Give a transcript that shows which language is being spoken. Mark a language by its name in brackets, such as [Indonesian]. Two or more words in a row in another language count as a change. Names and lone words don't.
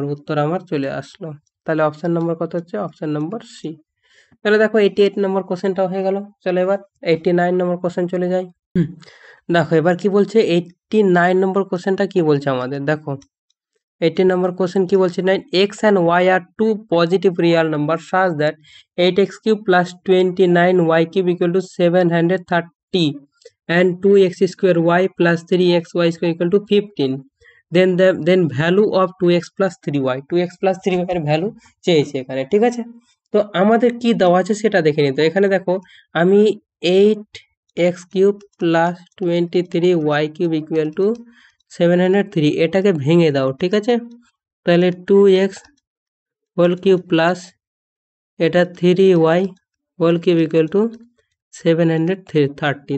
[Bangla] উত্তর আমার চলে আসলো। তাহলে অপশন নম্বর কত হচ্ছে? অপশন নম্বর সি। তাহলে দেখো 88 নম্বর কোশ্চেনটা হয়ে গেল। চলো এবার 89 নম্বর কোশ্চেন চলে যাই। দেখো এবার কি বলছে? 89 নম্বর কোশ্চেনটা কি বলছে আমাদের? দেখো 18 [English] number question [Bangla] কি বলছে? [English] 9 x and y are two positive real numbers such that 8x cube plus 29y cube equal to 730 and 2x square y plus 3xy square equal to 15. Then value of 2x plus 3y 2x plus 3y [Bangla] এর ভ্যালু চেয়েছে এখানে। ঠিক আছে, তো আমাদের কি দেওয়া আছে সেটা দেখে নিতে। এখানে দেখো আমি [English] 8x cube plus 23y cube equal to 703 [Bangla] এটাকে ভেঙে দাও। ঠিক আছে, তাহলে [English] 2x whole cube plus [Bangla] এটা [English] 3y whole cube equal to 730.